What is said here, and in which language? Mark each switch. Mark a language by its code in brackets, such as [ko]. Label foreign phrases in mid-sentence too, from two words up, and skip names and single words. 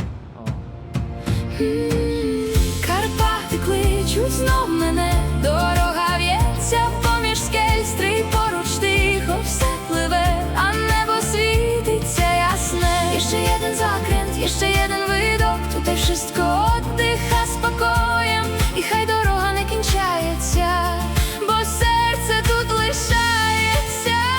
[uk] Карпати кличуть знов мене, дорога в'ється поміж скель, стрий поруч тихо все пливе, а небо світиться ясне. [pl] Jeszcze jeden zakręt, jeszcze jeden widok, tutaj wszystko oddycha spokojem. [uk] І хай дорога не кінчається, бо серце тут лишається.